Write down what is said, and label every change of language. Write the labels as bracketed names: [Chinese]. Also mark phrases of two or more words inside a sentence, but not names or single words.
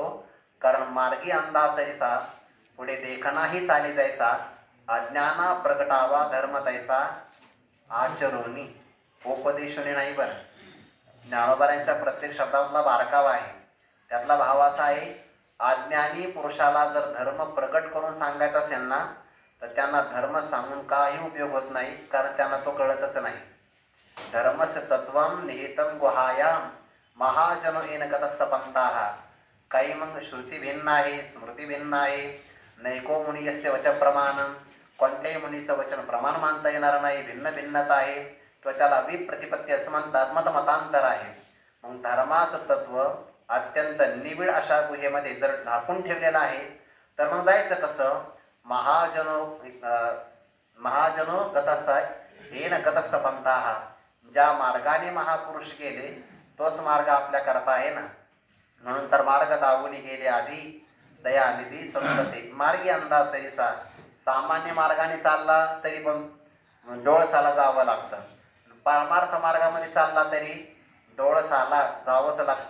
[Marathi] कारण मार्गी अंदाजैसा पुढे देखणाही चाली जायचा, अज्ञाना प्रगटावा धर्म तैसा आचरोनी. उपदेशोनी नाही बरं, ज्ञानोबारांच्या प्रत्येक शब्दातला बारकावा आहे. त्यातला भाव असा आहे, अज्ञानी पुरुषाला जर धर्म प्रकट करून सांगायचा असेल ना तर त्यांना धर्म सांगून काही उपयोग होत नाही, कारण त्यांना तो कळतच नाही. [Sanskrit] धर्मस्य तत्वम निहितम गुहायाम महाजनो येन गतस्स पंथाः. [Marathi] काही मग श्रुती भिन्न आहे, स्मृती भिन्न आहे. [Sanskrit] नैको मुनियस्य वचन प्रमाणम. [Marathi] कोणत्याही मुनीचं वचन प्रमाण मानता येणार नाही, भिन्न भिन्नता आहे, किंवा त्याला विप्रतिपत्ती असं म्हणतात, मतमतांतर आहे. मग धर्माचं तत्व अत्यंत निबिड अशा गुहेमध्ये जर झाकून ठेवलेलं आहे तर मग जायचं कसं? [Sanskrit] महाजनो गतस्स येन गतस्स पंथाः. [Marathi] ज्या मार्गाने महापुरुष गेले तोच मार्ग आपल्या करता आहे ना. म्हणून तर मार्ग दावून गेले आधी दयानिधी संतते. मार्गी अंदाज तरीसा. सामान्य मार्गाने चालला तरी पण डोळसाला जावं लागतं, परमार्थ मार्गामध्ये चालला तरी डोळसाला जावंच लागतं.